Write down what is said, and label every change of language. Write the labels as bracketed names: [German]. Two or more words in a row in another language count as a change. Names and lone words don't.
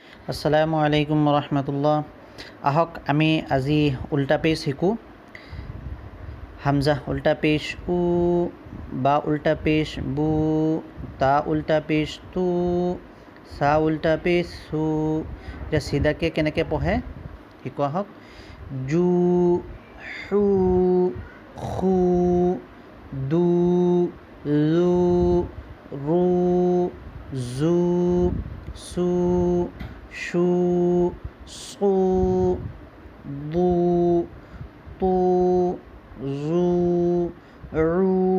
[Arabic] السلام عليكم ورحمة الله. [Assamese] আহক আমি আজি উল্টা পেজ শিকোঁ। হামজা উল্টা পেজ উ, বা উল্টা পেজ বু, তা উল্টা পেজ তু, সা উল্টা পেজ সু। এতিয়া চিধাকৈ কেনেকৈ পঢ়ে শিকোঁ আহক। জু, হু, খু, দু, লু, ৰু, জু, সু, শু, সু, বু, তু, জু, রু।